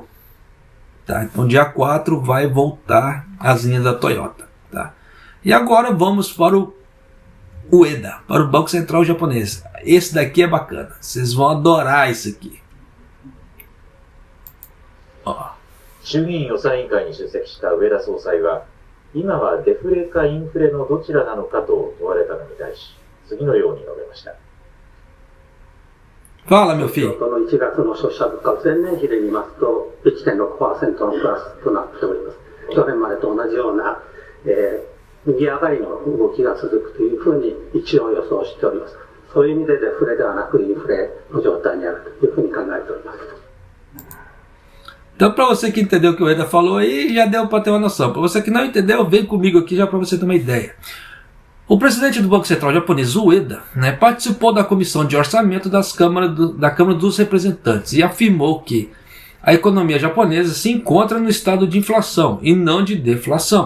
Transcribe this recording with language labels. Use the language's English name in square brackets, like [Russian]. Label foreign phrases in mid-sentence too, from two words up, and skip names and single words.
[Portuguese] Então, dia 4 vai voltar as linhas da Toyota. E agora vamos para o Ueda, para o Banco Central japonês. Esse daqui é bacana. Vocês vão adorar isso aqui. Ó. [Japanese] 衆議院予算委員会に出席した植田総裁は、今はデフレかインフレのどちらなのかと問われたのに対し、次のように述べました。 [Portuguese] Fala, meu filho. [Japanese] この1月の消費者物価を前年比で見ますと 1.6% のプラスとなっております。去年までと同じような、右上がりの動きが続くというふうに一応予想しております。そういう意味でデフレではなくインフレの状態にあるというふうに考えております。 [Portuguese] Então, para você que entendeu o que o Ueda falou aí, já deu para ter uma noção. Para você que não entendeu, vem comigo aqui já para você ter uma ideia. O presidente do Banco Central japonês, Ueda, participou da comissão de orçamento da Câmara dos Representantes e afirmou que a economia japonesa se encontra no estado de inflação e não de deflação.